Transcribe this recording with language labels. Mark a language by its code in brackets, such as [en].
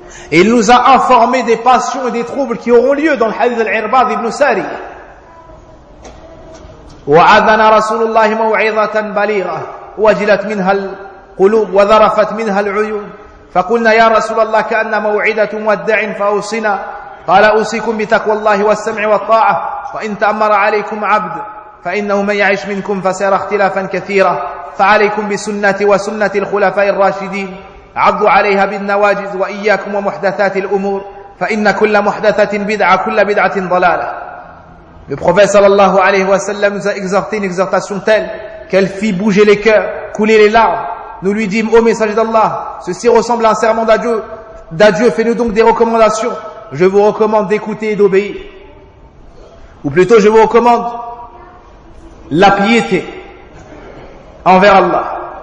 [fr] Et il nous a informé des passions et des troubles qui auront lieu dans le hadith al-Irbad ibn Sari. [ar] Wa'adana Rasulullah maw'idatan baligha wajilat minha al قلوب وذرفت منها العيون فقلنا يا رسول الله كأن موعدة مودع فأوصنا قال أوصيكم بتقوى الله والسمع والطاعة وإن تأمر عليكم عبد فإنه من يعيش منكم فسيرى اختلافا كثيرا فعليكم بسنتي وسنة الخلفاء الراشدين عضوا عليها بالنواجذ وإياكم ومحدثات الأمور فإن كل محدثة بدعة كل بدعة ضلالة. [fr] Le prophète sallallahu alayhi wa sallam nous a exhorté une exhortation telle qu'elle fit bouger les cœurs, couler les larmes. Nous lui dîmes, ô messager d'Allah, ceci ressemble à un serment d'adieu, fais-nous donc des recommandations. Je vous recommande d'écouter et d'obéir. Ou plutôt, je vous recommande la piété envers Allah.